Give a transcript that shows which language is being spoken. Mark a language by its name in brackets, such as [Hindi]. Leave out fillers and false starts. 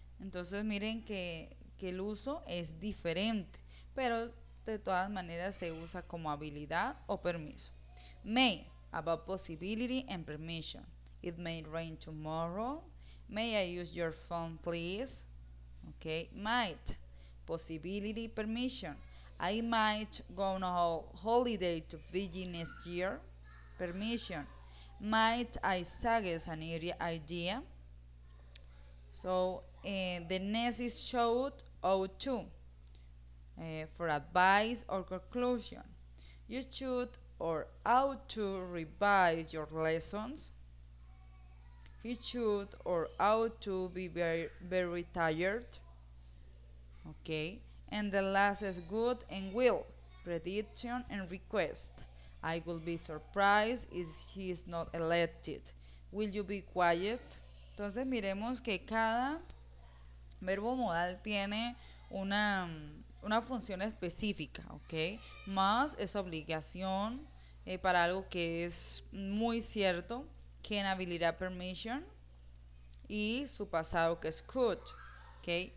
[Spanish] Entonces miren que el uso es diferente, pero de todas maneras se usa como habilidad o permiso. [English] May, about possibility and permission. It may rain tomorrow. May I use your phone, please? Okay. Might, possibility, permission. I might go on a holiday to Fiji next year. Permission. Might I suggest an idea? So the next is should or to for advice or conclusion. You should or ought to revise your lessons. He should or ought to be very tired. Okay. And the last is good and will, prediction and request. I will be surprised if he is not elected. Will you be quiet? [Spanish] Entonces miremos que cada verbo modal tiene una función específica, ¿ok? Más es obligación para algo que es muy cierto, can, habilidad, permission, y su pasado que es could, ¿ok?